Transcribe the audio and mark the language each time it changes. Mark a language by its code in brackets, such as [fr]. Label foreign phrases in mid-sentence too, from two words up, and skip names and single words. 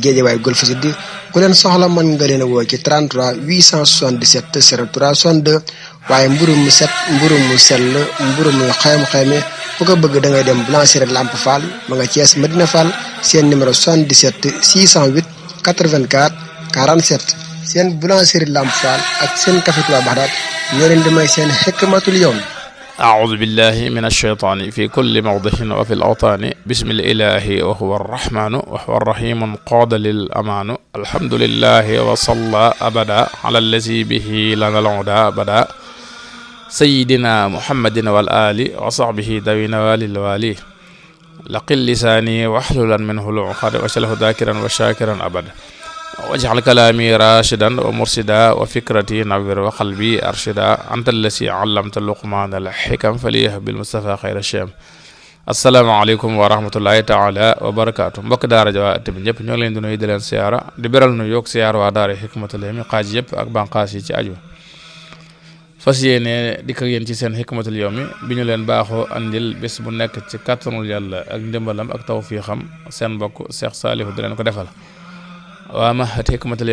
[wo] Géejawaay Golf Sud ku leen soxla mën nga leen a woo ci 33 877 03 62 waaye mburu mu set mburu mu sell mburu mu xayma ku ko bëgg da ngay dem boulangerie Lamp Fall ma nga Thiès Medina Fall seen numéro 77 608 84 47 seen boulangerie Lamp Fall ak seen café Touba Baxdaat ñoo leen di may seen xikmatul yawm. [ar] أعوذ بالله من الشيطان في كل موضع وفي الأوطان بسم الإله وهو الرحمن وهو الرحيم قاد للأمان الحمد لله وصلى أبدا على الذي به لنا العدا أبدا سيدنا محمد والآل وصحبه ذوي نوال الوالي لقل لساني واحللا منه العقد واجعله ذاكرا وشاكرا أبدا واجعل كلامي راشدا ومرشدا وفكرتي نوّر وقلبي أرشدا أنت الذي علمت لقمان الحكم فليه بالمصطفى خير الشام السلام عليكم ورحمة الله تعالى وبركاته [wo] mbokk daara ja waa ëtt bi ñëpp ñoo ngi leen di nuyu di leen siyaara di beral nu yokk siyaar waa daara Hikmatul Yawmi xaaj yëpp ak banqaas yi ci aju fas yéene dikk ak yéen ci seen Hikmatul Yawmi bi ñu leen baaxoo andil bés bu nekk ci kàttanul yàlla ak ndimbalam ak tawfiixam seen mbokk Cheikh Saliou di leen ko defal waa mahad Hikmatul